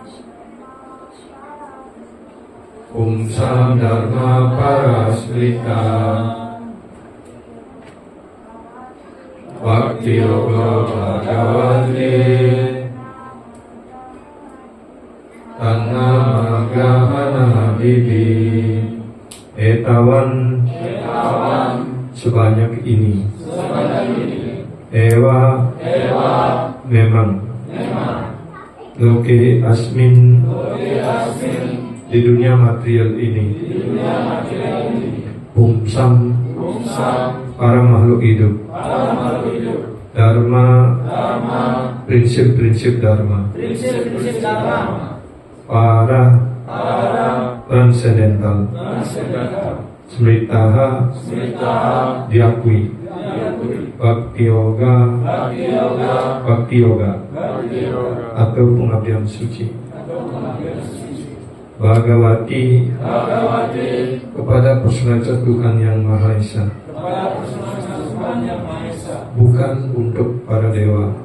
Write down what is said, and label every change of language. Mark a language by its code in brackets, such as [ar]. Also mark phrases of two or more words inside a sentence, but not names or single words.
[sa] Om Sam Dharma Parasmrita. Bhakti Yoga Bhagavati. Tannama Grahana Divi. [id] Etavan sebanyak ini. Ewa memang. [sa] Loke asmin [id] di dunia material ini. Pumsam para makhluk hidup. Dharma prinsip-prinsip dharma. Prinsip-prinsip Dharma. Para transcendental. Smritaha diakui. [sa] Bhakti yoga [id] atau pengabdian suci. Bhagavati kepada personalitas Tuhan yang Maha Esa. Bukan untuk para dewa.